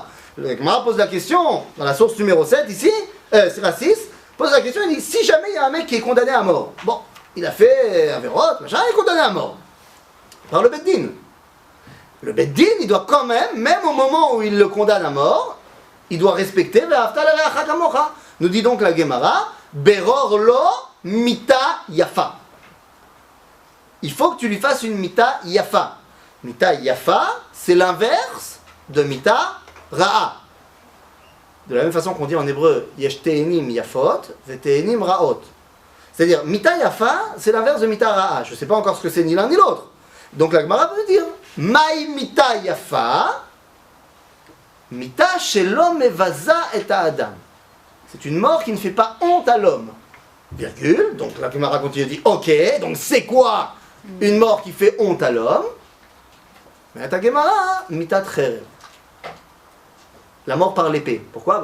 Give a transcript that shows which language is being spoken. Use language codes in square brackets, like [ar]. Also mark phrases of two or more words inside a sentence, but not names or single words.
[fr] La Gemara pose la question, dans la source numéro 7 ici, c'est la 6, pose la question, il dit, si jamais il y a un mec qui est condamné à mort, bon, il a fait Averot, machin, il est condamné à mort, par le Beddin. Le Beddin, il doit quand même au moment où il le condamne à mort, il doit respecter [he] ואהבת לרעך כמוך. [fr] Nous dit donc la Gemara, [he] ברור לו מיתה יפה. [fr] Il faut que tu lui fasses une [he] מיתה יפה. מיתה יפה, [fr] c'est l'inverse de [he] מיתה רעה. [fr] De la même façon qu'on dit en hébreu, [he] יש תאנים יפות ותאנים רעות. [fr] C'est-à-dire, [he] מיתה יפה, [fr] c'est l'inverse de [he] מיתה רעה. [fr] Je ne sais pas encore ce que c'est ni l'un ni l'autre. Donc la Gemara peut dire, [he] מאי מיתה יפה מיתה שלא מבזה את אדם. [fr] C'est une mort qui ne fait pas honte à l'homme. Virgule, donc la Gemara continue et dit, ok, donc c'est quoi une mort qui fait honte à l'homme? Mais ta Gemara, [he] מיתת חרב. [fr] La mort par l'épée. Pourquoi?